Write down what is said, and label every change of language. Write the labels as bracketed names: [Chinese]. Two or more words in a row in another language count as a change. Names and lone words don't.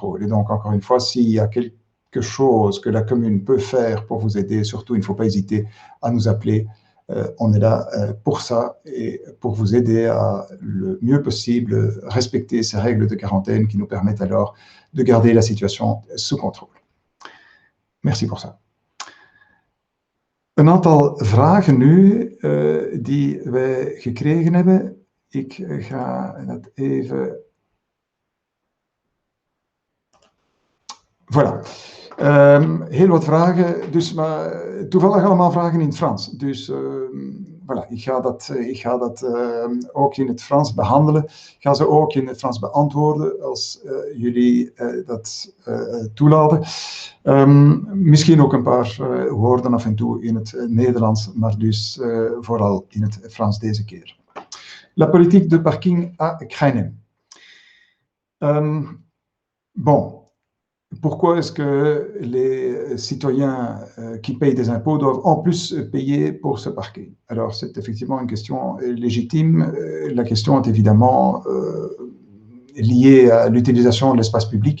[French] Et donc, encore une fois, s'il y a quelque chose que la commune peut faire pour vous aider, surtout, il ne faut pas hésiter à nous appeler. On est là pour ça et pour vous aider à le mieux possible respecter ces règles de quarantaine qui nous permettent alors de garder la situation sous contrôle. Merci pour ça. [Dutch] Een aantal vragen nu die wij gekregen hebben. Ik ga dat even... Voilà. Heel wat vragen, dus, maar toevallig allemaal vragen in het Frans. Dus voilà, ik ga dat ook in het Frans behandelen. Ik ga ze ook in het Frans beantwoorden als jullie dat toelaten. Misschien ook een paar woorden af en toe in het Nederlands, maar dus vooral in het Frans deze keer. [French] La politique de parking à Krijnem. Bon. Pourquoi est-ce que les citoyens qui payent des impôts doivent en plus payer pour se parquer? Alors, c'est effectivement une question légitime. La question est évidemment liée à l'utilisation de l'espace public.